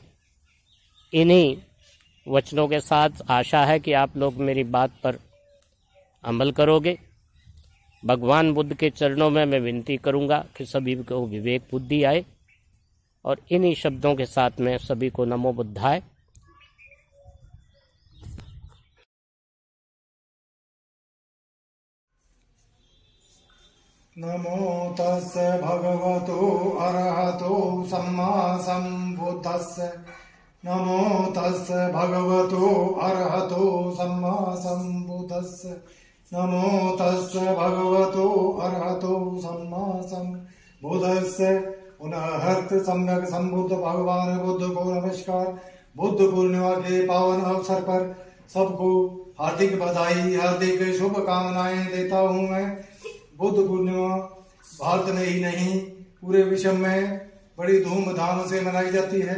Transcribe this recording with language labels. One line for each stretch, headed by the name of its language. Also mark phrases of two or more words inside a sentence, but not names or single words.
Hindi: इन्हीं वचनों के साथ आशा है कि आप लोग मेरी बात पर अमल करोगे। भगवान बुद्ध के चरणों में मैं विनती करूंगा कि सभी को विवेक बुद्धि आए, और इन्हीं शब्दों के साथ में सभी को
Pali: नमो बुद्धाय। नमो तस्स भगवतो अरहतो सम्मा सम्बुद्धस्स। नमो तस्स भगवतो अरहतो सम्मा सम्बुद्धस्स। नमो तस्स भगवतो अरहतो सम्मा सम्बुद्धस्स।
Hindi: पुनः हर्त सम्यक संबुद्ध भगवान बुद्ध को नमस्कार। बुद्ध पूर्णिमा के पावन अवसर पर सबको हार्दिक बधाई, हार्दिक शुभकामनाएं देता हूं मैं। बुद्ध पूर्णिमा भारत में ही नहीं, पूरे विश्व में बड़ी धूमधाम से मनाई जाती है।